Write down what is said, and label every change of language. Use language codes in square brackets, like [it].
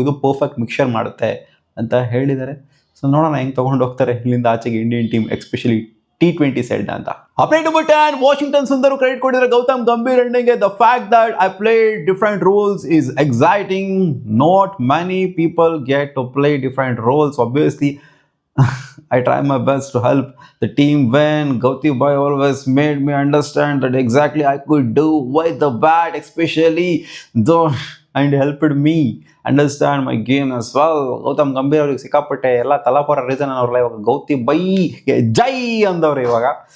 [kn] ಇದು perfect mixer ಮಾಡುತ್ತೆ ಅಂತ ಹೇಳಿದ್ದಾರೆ. ಸೊ ನೋಡೋಣ ಹೆಂಗೆ ತೊಗೊಂಡು ಹೋಗ್ತಾರೆ ಇಲ್ಲಿಂದ ಆಚೆಗೆ Indian team, especially T20 side ಅಂತ. Update number 10, Washington Sundar credit ಕೊಟ್ಟಿದ್ದಾರೆ Gautam Gambhir ಎಂಡಿಂಗ್ಗೆ. [en] The fact that I played different roles is exciting. Not many people get to play different roles. Obviously I try my best to help the team win. Gauti bhai always made me understand that exactly I could do with the bat, especially though and helped me understand my game as well. [kn] Gautam Gambhir ಅವ್ರಿಗೆ ಸಿಕ್ಕಾಪಟ್ಟೆ ಎಲ್ಲ ತಲಾಪರ reason ಅನ್ನೋರಲ್ಲ, ಇವಾಗ ಗೌತಿ ಬೈಗೆ ಜೈ ಅಂದವ್ರೆ ಇವಾಗ.